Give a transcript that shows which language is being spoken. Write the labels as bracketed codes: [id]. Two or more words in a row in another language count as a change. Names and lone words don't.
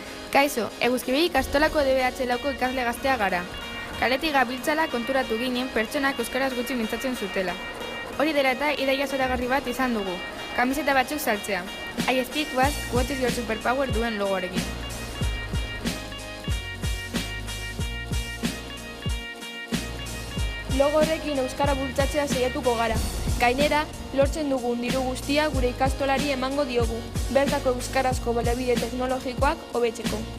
[eu] Kaixo, Eguzkibi ikastolako DBH lauko ikasle gaztea gara. Kaletik gabiltzala konturatu ginen pertsonak euskaraz gutxi mintzatzen zutela. Hori dela eta ideia zoragarri bat izan dugu, kamiseta batzuk saltzea. [en] I speak was, what is your superpower [eu] duen logoarekin. Logo horrekin euskara bultzatzea saiatuko gara. Gainera, lortzen dugun diru guztia gure ikastolari emango diogu, bertako euskarazko baliabide teknologikoak hobetzeko.